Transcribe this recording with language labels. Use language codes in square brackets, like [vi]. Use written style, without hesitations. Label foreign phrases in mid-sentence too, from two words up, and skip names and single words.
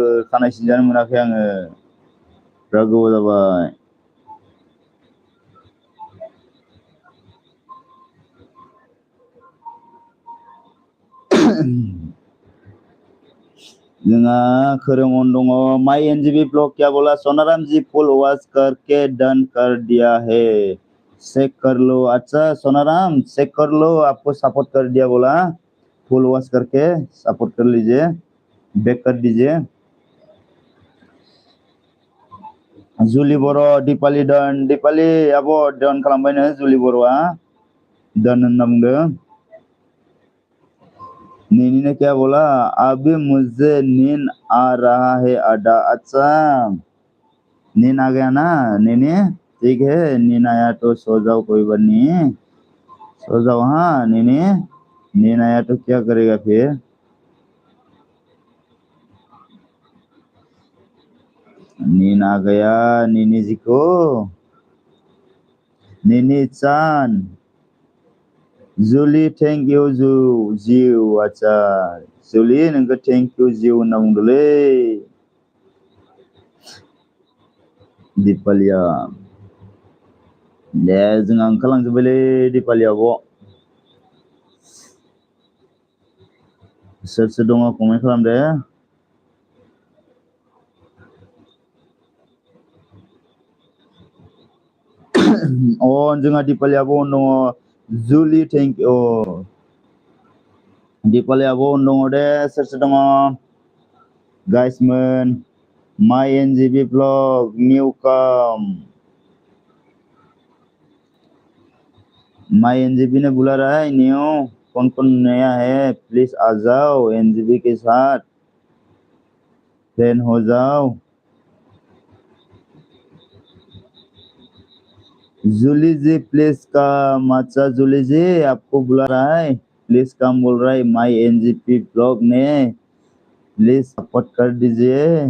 [brx] खानाय सिनजानो मोनाखै आङो बिराद गोबाव जाबाय। जोंहा खोरोम अन दङ। [hi] माई एनजीबी ब्लॉग क्या बोला? सोनाराम जी [en] full watch [hi] करके डन कर दिया है, चेक कर लो। अच्छा सोनाराम चेक कर लो, आपको सपोर्ट कर दिया बोला। [en] full watch [hi] करके सपोर्ट कर लीजिए, बैक कर दीजिए। [brx] जुलि बर' दिपालि डन। दिपालि आब' डन खालामबायनो जुलि बर'आ। डन होनना बुंदों। [hi] नीनी ने क्या बोला? अभी मुझे नींद आ रहा है आदा। अच्छा नींद आ गया ना नीनी? ठीक है, नींद आया तो सो जाओ, कोई बात नहीं, सो जाओ। हाँ नीनी, नींद आया तो क्या करेगा फिर? नींद आ गया नीनी जी को। [brx] नीनी चान जुलि [en] thank you [brx] जिउ। अच्छा जुलि नोंखौ [en] thank you [brx] जिउ होनना बुंदोंलै। दिपालिया दे जोंहा ओंखारलांजोब्बायलै दिपालिया आब' सोर सोर दङ कमेन्ट खालामदो जोंहा दिपालिया आब' दङ जुलि [en] thank you [brx] दिपालिया आब' दङ दे सोर सोर दङ गाइसमोन माय एनजिबि ब्लग [en] new come [hi] माय एनजीबी ने बुला रहा है न्यू कौन नया है प्लीज आ जाओ एनजीबी के साथ फ्रेंड हो जाओ जूली जी [en] please come [hi] अच्छा जूली जी आपको बुला रहा है [en] please come [hi] बोल रहा है माय एनजीपी ब्लॉग ने प्लीज सपोर्ट कर दीजिए